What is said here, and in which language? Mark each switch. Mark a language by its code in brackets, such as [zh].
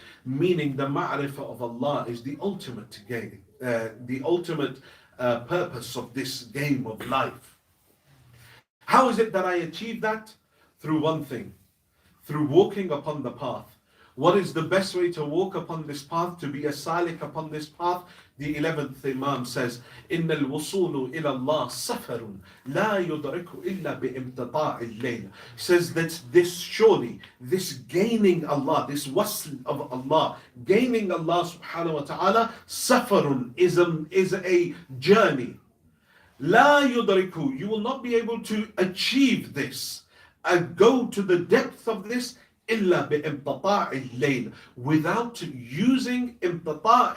[en] Meaning the ma'rifah of Allah is the ultimate game, the ultimate purpose of this game of life. How is it that I achieve that? Through one thing. Through walking upon the path. What is the best way to walk upon this path, to be a salik upon this path? The 11th Imam says, [ar] إِنَّ الْوُصُولُ إِلَى اللَّهِ سَفَرٌ لَا يُدْرِكُ إِلَّا بِإِمْتِطَاعِ اللَّيْلِ. Says that this surely, this gaining Allah, this wasl of Allah, gaining Allah subhanahu wa ta'ala, safarun is a journey. لَا يُدْرِكُ. [en] You will not be able to achieve this and go to the depth of this [ar] إلا بإمتطاع الليل, [en] without using imtata'.